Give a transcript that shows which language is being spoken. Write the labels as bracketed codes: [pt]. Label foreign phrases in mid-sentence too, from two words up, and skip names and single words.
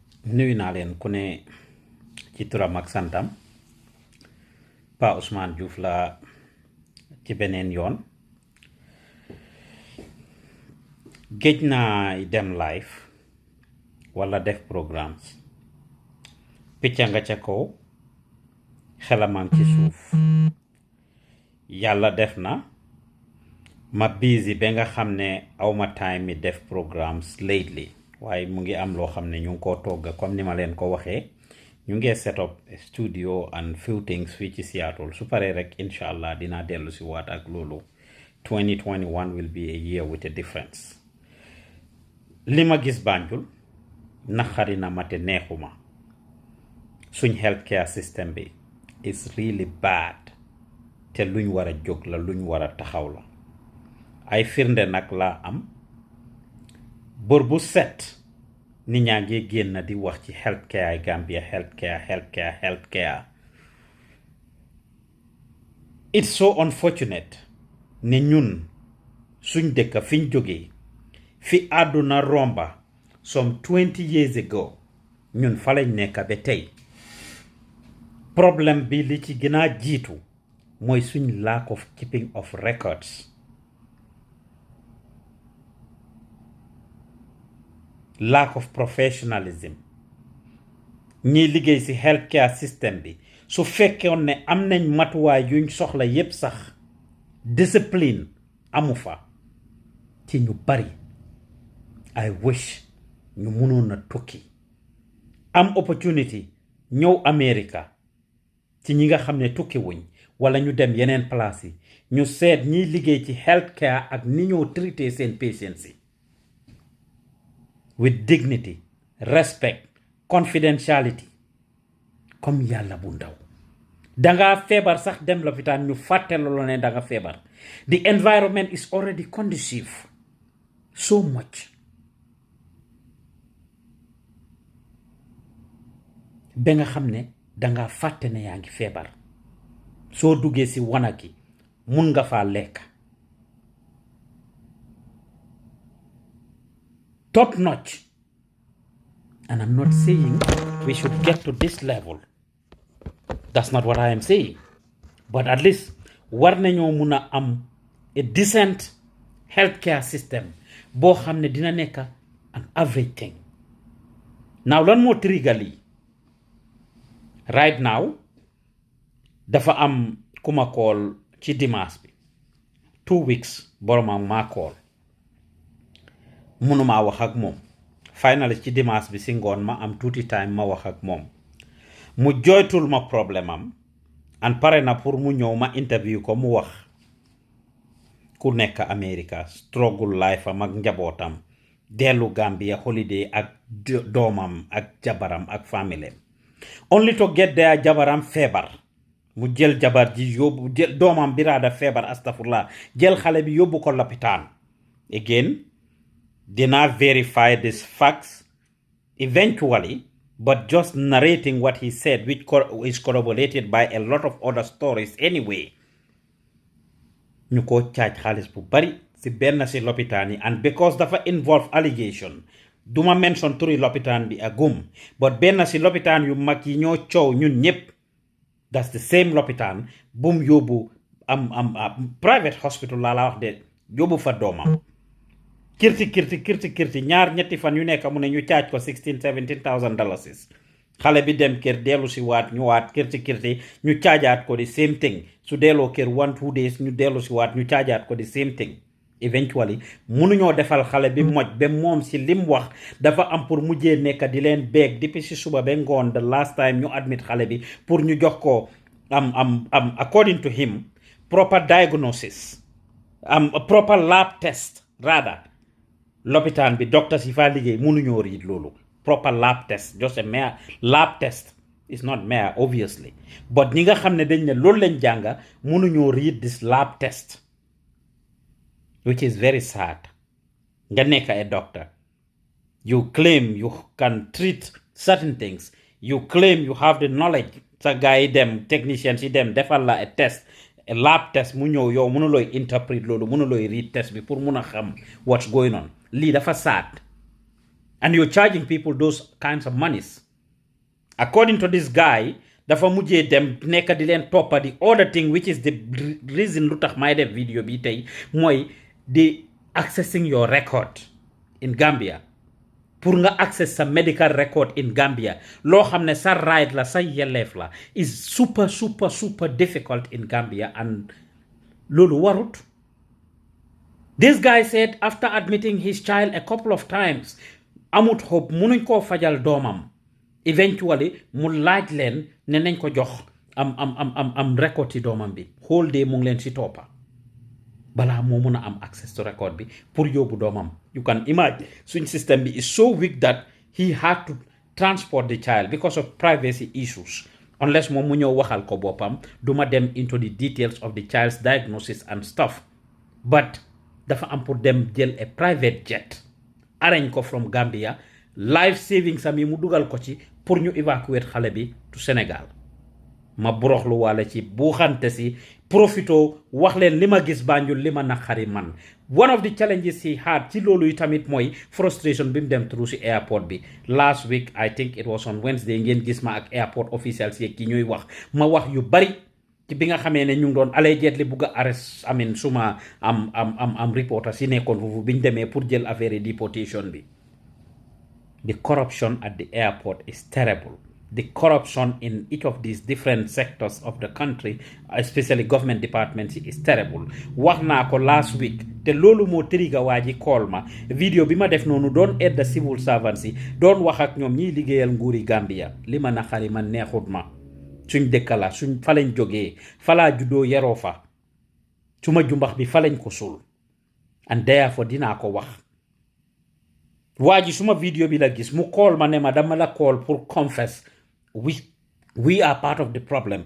[wo] nuyu naa leen ku ne ci turam ak santam Pa Ousmane Diouf la ci beneen yoon géej naa dem [en] live wala [wo] def programmes picca nga ca kaw xelamam ci suuf yàlla def na ma busy ba nga xam ne awma [en] time mi [wo] def programmes lately waaye mu ngi am loo xam ne ñu ngi koo togga comme ni ma leen ko waxee ñu ngi [en] set up a studio and few things [wo] fii ci Seattle su paree rek [ar] incha allah [wo] dinaa dellu si waat ak loolu [en] 2021 will be a year with a difference [wo] li ma gis Banjul naxari na ma te neexuma suñ [en] healthcare system [wo] bi [en] is really bad [wo] te luñ war a jóg la luñ war a taxaw la ay firnde nag laa am bor bu set nit ñaa ngi génn di wax ci healthcare Gambia healthcare [en] it's so unfortunate [wo] ne ñun suñ dëkk fiñ jógee fi àdduna romba [en] some 20 years ago [wo] ñun fa lañ nekk ba tey problème bi li ci gën a jiitu mooy suñ [en] lack of keeping of records lack of professionalism [wo] ñiy liggéey ci [en] healthcare system [wo] bi su fekkoon ne am nañ matuwaay yuñ soxla yépp sax discipline amu fa ci ñu bari [en] I wish [wo] ñu mënoon a tukki am opportunity ñëw America ci ñi nga xam ne tukki wuñ wala ñu dem yeneen place yi ñu seet ñiy liggéey ci healthcare ak ni ñoo traité [en] seen patients [wo] yi [en] with dignity, respect, confidentiality [wo] comme yàlla bu ndaw danga feebar sax dem lopitaan ñu fàtte la ne danga feebar [en] the environment is already conducive so much [wo] ba nga xam ne danga fàtte ne yaa ngi feebar soo duggee ci wanag yi mun nga faa lekk [en] top notch. And I'm not saying we should get to this level. That's not what I am saying. But at least [wo] war nañoo mun a am [en] a decent healthcare system [wo] boo xam ne dina nekk [en] an average thing. Now lan [wo] moo [en] trigger lii right now [wo] dafa am ku ma call ci dimanche bi 2 weeks boromam maa call mënumaa wax ak moom finally ci dimanche bi si ngoon ma am [en] tuuti time [wo] ma wax ak moom mu joytul ma problème am and pare na pour mu ñëw ma interview ko mu wax ku nekk America struggle life am ak njabootam dellu Gambia holiday ak doomam ak jabaram ak famille [en] only to get there [wo] jabaram feebar mu jël jabar ji yóbbu jël doomam biraada feebar astafurlah jël xale bi yóbbu ko lopitaan [en] again did not verify these facts eventually, but just narrating what he said, which is corroborated by a lot of other stories anyway. [wo] Ñu ko charge xaalis bu bari si benn si lopitaan yi [en] and because [wo] dafa involve allegation duma mention turi lopitaan bi agum but benn si lopitaan yu mag yi ñoo coow ñun ñépp [en] that's the same [wo] lopitaan bum yóbbu [en] private hospital [wo] laa la wax de yóbbu fa doomam kirti ñaar ñetti fan yu nekk mu ne ñu charge ko $16,000-17,000 xale bi dem kër dellu si waat ñu waat kirti ñu caajaat ko [en] the same thing [wo] su delloo kër [en] 1-2 days [wo] ñu dellu si waat ñu caajaat ko [en] the same thing [wo] eventually mënuñoo defal xale bi moj ba moom si lim wax dafa am pour mujjee nekk di leen beeg depuis si suba ba ngoon [en] the last time [wo] ñu admit xale bi pour ñu jox ko [en] according to him proper diagnosis proper lab test rather [wo] lopitaan bi [en] doctors [wo] yi fa liggéey mënuñoo [en] read loolu proper lab test just a mere lab test is not mere obviously but [wo] ñi nga xam ne dañ ne loolu lañ jànga mënuñoo [en] read this lab test which is very sad [wo] nga nekk [en] a doctor you claim you can treat certain things you claim you have the knowledge [wo] sa gars yi dem [en] technicians [wo] yi dem defal la [en] a test a lab test [wo] mu ñëw yow mënulooy [en] interpret [wo] loolu mënulooy [en] read [wo] test bi pour mun a xam [en] what's going on [wo] lii dafa [en] sad and you're charging people those kinds of monies. According to this guy, [wo] dafa mujjee dem nekk di leen toppa [en] the other thing which is the reason [wo] lu tax may def video bi tey mooy di [en] accessing your record in Gambia [wo] pour nga access sa [en] medical record in Gambia [wo] loo xam ne sa right la sa yelleef la [en] is super difficult in Gambia and [wo] loolu warut. [en] This guy said after admitting his child a couple of times [wo] amut hope munuñ koo fajal doomam eventually mu laaj leen ne nañ ko jox am record ci doomam bi [en] whole day [wo] mu ngi leen ci toppa balaa moo mun a am [en] access to record [wo] bi pour yóbbu doomam. [en] You can imagine suñ system bi is so weak that he had to transport the child because of privacy issues. [wo] Unless moom mu ñëw waxal ko boppam duma dem [en] into the details of the child's diagnosis and stuff, but [wo] dafa am pour dem jël [en] a private jet arrange [wo] ko [en] from Gambia life savings [wo] am yi mu dugal ko ci pour ñu evacuate xale bi [en] to Sénégal. [wo] Ma buroxlu wala ci buuxante si profito wax leen li ma gis Banjul li ma naqari man. [en] One of the challenges he had [wo] ci loolu yi tamit mooy frustration bi mu dem through si airport bi [en] last week. I think it was on Wednesday [wo] ngeen gis ma ak [en] airport officials [wo] yi ki ñuy wax ma wax yu bari ci bi nga xamee ne ñu ngi doon [en] allegedly bugg [wo] a arrest amin suma am reporter si nekkoon foofu biñ demee pour jël affaire deportation bi. [en] The corruption at the airport is terrible. The corruption in each of these different sectors of the country, especially government departments, is terrible. [wo] Wax naa ko [en] last week [wo] te loolu moo trigger waa ji call ma video bi ma def noonu doon aide [en] civil servants [wo] yi doon wax ak ñoom ñiy liggéeyal nguuri Gambia li ma naqari man neexut ma suñ dëkk la suñ fa lañ jógee fa laa juddoo yeroo fa suma jumbax bi fa lañ ko suul [en] and therefore [wo] dinaa ko wax. waa ji suma video bi la gis mu call ma ne ma dama la call pour confess [en] we are part of the problem.